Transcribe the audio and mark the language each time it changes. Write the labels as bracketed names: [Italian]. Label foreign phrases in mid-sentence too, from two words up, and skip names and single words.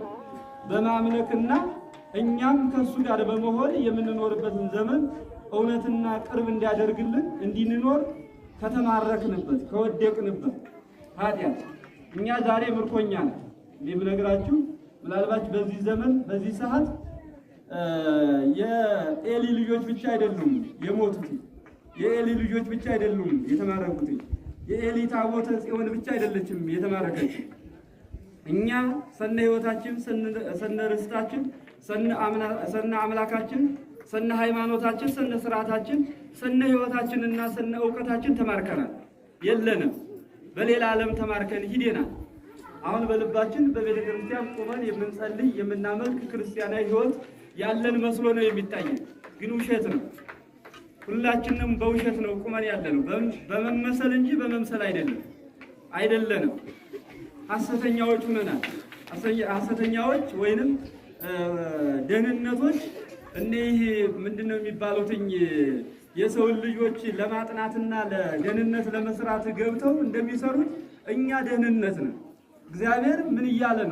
[Amharic] በማምለክና እኛም ከሱ ጋር በመሆን የምንኖርበትን ዘመን እውነትና ቅርብ እንዲያደርግልን እንድንኖር ከተማረክንበት ከወደቅንበት ኃጢአት እኛ ዛሬ ምርኮኛ ነን። እንደምነግራችሁ ምናልባት በዚህ ዘመን በዚህ ሰዓት የኤሊ ልጆች ብቻ አይደሉም የሞቱት፣ የኤሊ ልጆች ብቻ አይደሉም የተማረኩት፣ የኤሊ ታቦተ ጽዮን ብቻ አይደለችም የተማረከች። እኛ ሰነ ሕይወታችን ሰነ ርስታችን ሰነ አምላካችን ሰነ ሃይማኖታችን ሰነ ስርዓታችን ሰነ ሕይወታችንና ሰነ ዕውቀታችን ተማርከናል። የለንም በሌላ ዓለም ተማርከን ሂደናል። አሁን በልባችን በቤተ ክርስቲያን ቆመን የምንጸልይ የምናመልክ ክርስቲያናዊ ሕይወት ያለን መስሎ ነው የሚታየን፣ ግን ውሸት ነው። ሁላችንም በውሸት ነው ቁመን ያለነው፣ በመመሰል እንጂ በመምሰል አይደለንም። ሐሰተኛዎች ሆነናል። ሐሰተኛዎች ወይንም ደህንነቶች እነዚህ ምንድነው የሚባሉትኝ የሰውን ልጆች ለማጥናትና ለደህንነት ለመስራት ገብተው እንደሚሰሩት እኛ ደህንነት ነው። እግዚአብሔር ምን እያለ ነው?